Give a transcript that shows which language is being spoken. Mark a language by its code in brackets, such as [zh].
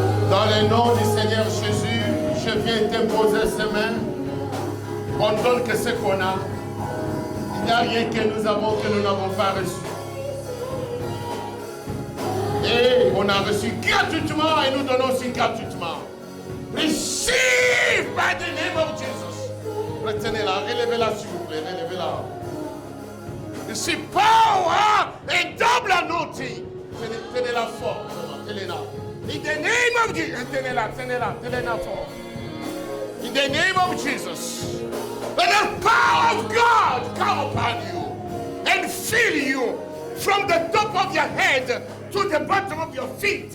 [fr] Dans le nom du Seigneur Jésus, je viens t'imposer ces mains. On donne que ce qu'on a. Il n'y a rien que nous avons que nous n'avons pas reçu. Et on a reçu gratuitement et nous donnons aussi gratuitement. [en] Receive by the name of Jesus. [fr] Retenez-la, relevez-la s'il vous plaît, relevez-la. [en] Receive power and double anointing. [fr] Tenez-la fort, tenez-la. [en] In the name of Jesus, [fr] tenez-la fort. [en] In the name of Jesus, let the power of God come upon you and fill you from the top of your head to the bottom of your feet.